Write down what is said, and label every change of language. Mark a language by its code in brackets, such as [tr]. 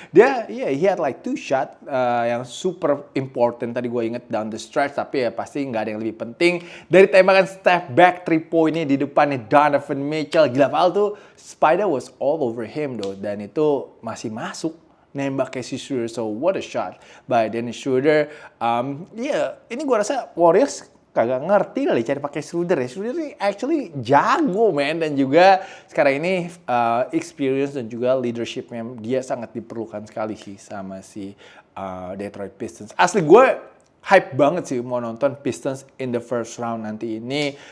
[id] Dia [en] he had like 2 shot [id] yang [en] super important [id] tadi gue inget [en] down the stretch. [id] Tapi ya pasti nggak ada yang lebih penting dari tembakan step back 3 poinnya di depannya Donovan Mitchell. Gila pal tuh, [en] Spider was all over him though. [id] Dan itu masih masuk nembak Casey Schroeder. [en] So what a shot by Dennis Schroeder. [id] Ini gue rasa Warriors kagak ngerti kali cari pakai Schroeder ya. Schroeder ini actually jago man, dan juga sekarang ini experience dan juga leadershipnya dia sangat diperlukan sekali sih sama si Detroit Pistons. Asli gue hype banget sih mau nonton Pistons [en] in the first round [id] nanti ini.